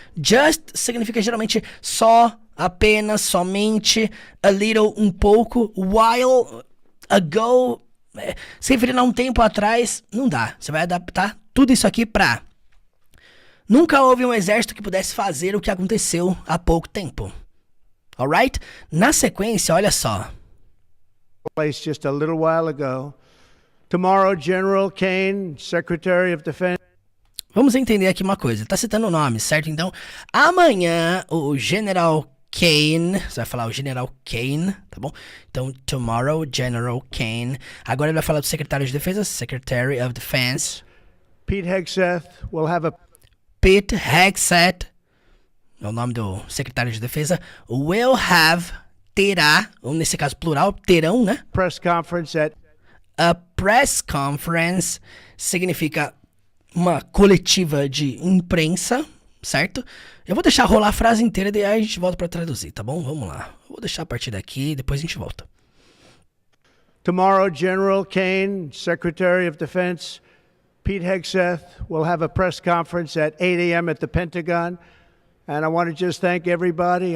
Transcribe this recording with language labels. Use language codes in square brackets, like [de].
[pt] Just significa geralmente só, apenas, somente, [en] a little, [pt] um pouco, [en] while ago, [pt] se referir a um tempo atrás, não dá. Você vai adaptar tudo isso aqui pra nunca houve um exército que pudesse fazer o que aconteceu há pouco tempo. [en] Alright? [pt] Na sequência, olha só. [en] Place just a little while ago. Tomorrow, General Kane, Secretary of Defense. [pt] Vamos entender aqui uma coisa. Tá citando o nome, certo? Então, amanhã, o General Kane, você vai falar o General Kane, tá bom? Então, [en] tomorrow, General Kane. [pt] Agora ele vai falar do secretário de defesa, [en] Secretary of Defense. Pete Hegseth will have a [pt] Pete Hegseth, é o nome do secretário de defesa. [en] Will have, [pt] terá, ou nesse caso plural, terão, né? [en] press conference at A press conference [pt] significa uma coletiva de imprensa, certo? Eu vou deixar rolar a frase inteira e aí a gente volta para traduzir, tá bom? Vamos lá. Vou deixar a partir daqui e depois a gente volta. [en] Tomorrow, General Kane, Secretary of Defense, Pete Hegseth will have a press conference at 8 a.m. at the Pentagon. And I want to just thank everybody.